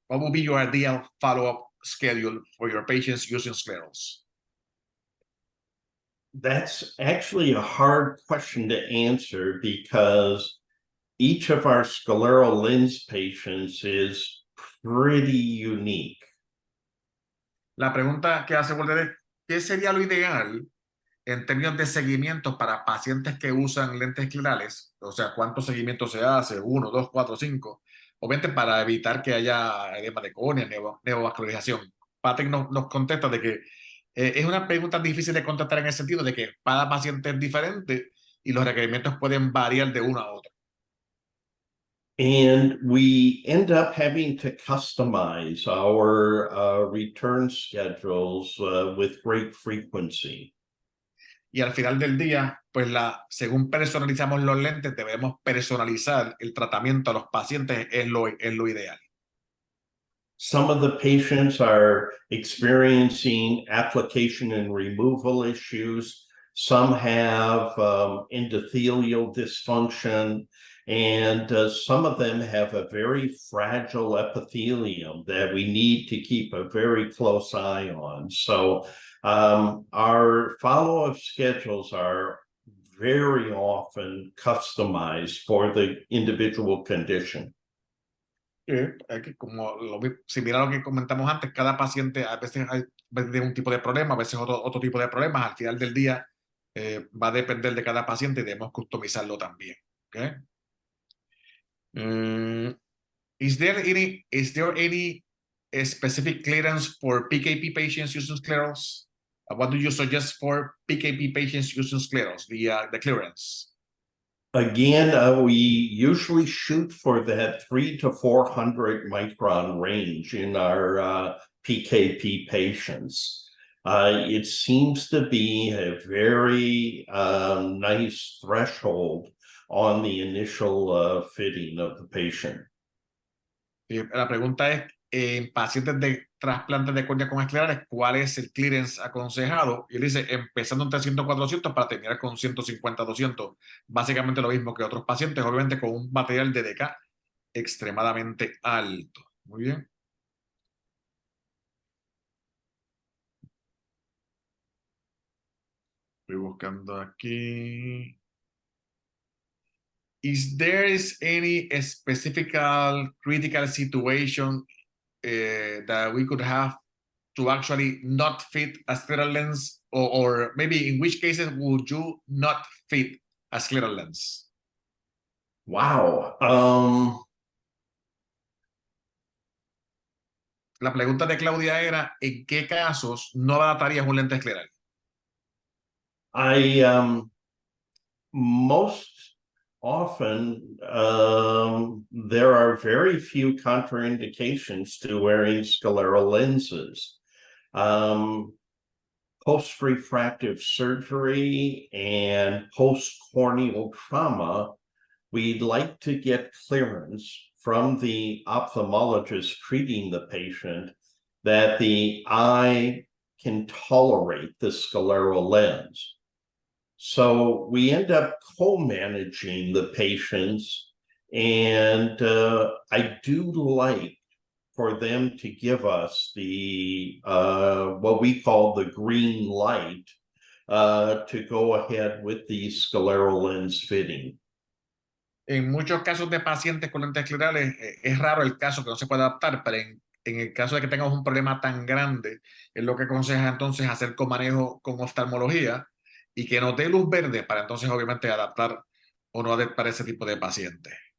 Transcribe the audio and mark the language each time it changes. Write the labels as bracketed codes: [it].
[en] What will be your ideal follow-up schedule for your patients using sclerals? That's actually a hard question to answer because each of our scleral lens patients is pretty unique. [es] La pregunta que hace Walter es, ¿qué sería lo ideal en términos de seguimiento para pacientes que usan lentes esclerales? O sea, ¿cuántos seguimientos se hace? 1, 2, 4, 5. Obviamente para evitar que haya edema de córnea, neovascularización. Patrick nos contesta de que es una pregunta difícil de contestar en el sentido de que cada paciente es diferente y los requerimientos pueden variar de uno a otro. [en] And we end up having to customize our return schedules with great frequency. [es] Y al final del día, pues según personalizamos los lentes, debemos personalizar el tratamiento a los pacientes, es lo ideal. [en] Some of the patients are experiencing application and removal issues. Some have endothelial dysfunction, and some of them have a very fragile epithelium that we need to keep a very close eye on. So our follow-up schedules are very often customized for the individual condition. [es] Como similar a lo que comentamos antes, cada paciente a veces de un tipo de problema, a veces otro tipo de problemas. Al final del día va a depender de cada paciente y debemos customizarlo también. [en] Okay? Is there any specific clearance for PKP patients using sclerals? What do you suggest for PKP patients using sclerals, the clearance? Again, we usually shoot for that 300 to 400 micron range in our PKP patients. It seems to be a very nice threshold on the initial fitting of the patient. [es] La pregunta es, en pacientes de trasplantes de córnea con esclerales, ¿cuál es el clearance aconsejado? Y él dice, empezando en 300-400 para terminar con 150-200. Básicamente lo mismo que otros pacientes, obviamente con un material de DK extremadamente alto. Muy bien. Estoy buscando aquí. [en] Is there any specific critical situation that we could have to actually not fit a scleral lens, or maybe in which cases would you not fit a scleral lens? Wow. [es] La pregunta de Claudia era, ¿en qué casos no adaptarías un lente escleral? [en] Most often, there are very few contraindications to wearing scleral lenses. Post-refractive surgery and post-corneal trauma, we'd like to get clearance from the ophthalmologist treating the patient that the eye can tolerate the scleral lens. So we end up co-managing the patients, and I do like for them to give us the what we call the green light to go ahead with the scleral lens fitting. [es] En muchos casos de pacientes con lentes esclerales es raro el caso que no se pueda adaptar, pero en el caso de que tengamos un problema tan grande, es lo que aconseja entonces hacer comanejo con oftalmología y que nos dé luz verde para entonces obviamente adaptar o no adaptar ese tipo de pacientes.